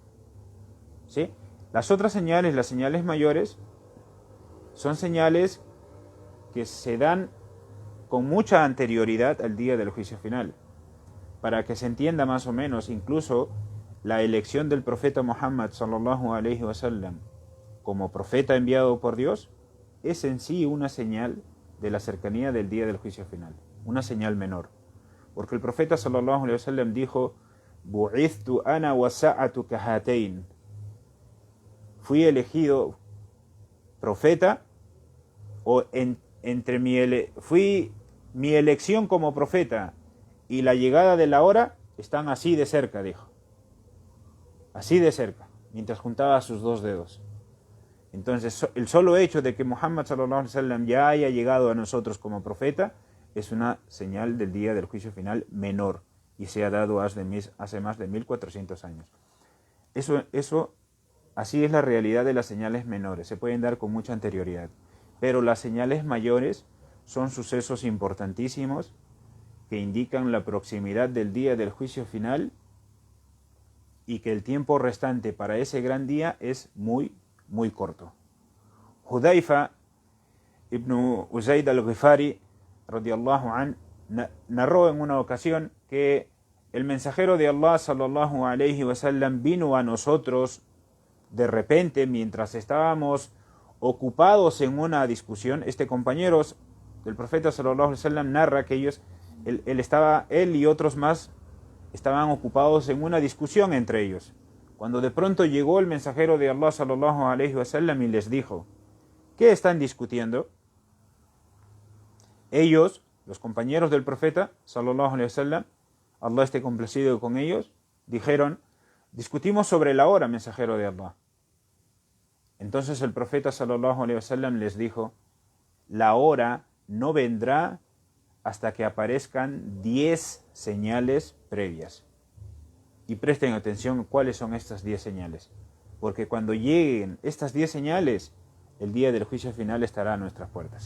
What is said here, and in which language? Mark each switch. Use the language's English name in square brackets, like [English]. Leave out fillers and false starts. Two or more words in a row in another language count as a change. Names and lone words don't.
[Spanish] ¿Sí? Las otras señales, las señales mayores, son señales que se dan con mucha anterioridad al día del juicio final. Para que se entienda más o menos, incluso la elección del profeta Muhammad [Arabic] صلى الله عليه وسلم [Spanish] como profeta enviado por Dios es en sí una señal de la cercanía del día del juicio final, una señal menor. Porque el profeta [Arabic] صلى الله عليه وسلم [Spanish] dijo: [Arabic] "بعثت أنا والساعة كهاتين". [Spanish] Fui elegido profeta mi elección como profeta y la llegada de la hora están así de cerca, dijo. Así de cerca, mientras juntaba sus dos dedos. Entonces, el solo hecho de que Muhammad [Arabic] صلى الله عليه وسلم [Spanish] ya haya llegado a nosotros como profeta es una señal del día del juicio final menor y se ha dado hace más de 1400 años. Eso, así es la realidad de las señales menores, se pueden dar con mucha anterioridad. Pero las señales mayores son sucesos importantísimos que indican la proximidad del día del juicio final y que el tiempo restante para ese gran día es muy, muy corto. Hudayfa ibn Uzayd al-Ghifari [Arabic] رضي الله عن [Spanish] narró en una ocasión que el mensajero de Allah [Arabic] صلى الله عليه وسلم [Spanish] vino a nosotros de repente mientras estábamos ocupados en una discusión. Este compañero del profeta [Arabic] صلى الله عليه وسلم [Spanish] narra que él y otros más estaban ocupados en una discusión entre ellos, cuando de pronto llegó el mensajero de Allah [Arabic] صلى الله عليه وسلم [Spanish] y les dijo: ¿qué están discutiendo? Ellos, los compañeros del profeta [Arabic] صلى الله عليه وسلم, [Spanish] Allah esté complacido con ellos, dijeron: discutimos sobre la hora, mensajero de Allah. Entonces el profeta [Arabic] صلى الله عليه وسلم [Spanish] les dijo: la hora no vendrá hasta que aparezcan 10 señales previas. Y presten atención cuáles son estas 10 señales, porque cuando lleguen estas 10 señales, el día del juicio final estará a nuestras puertas.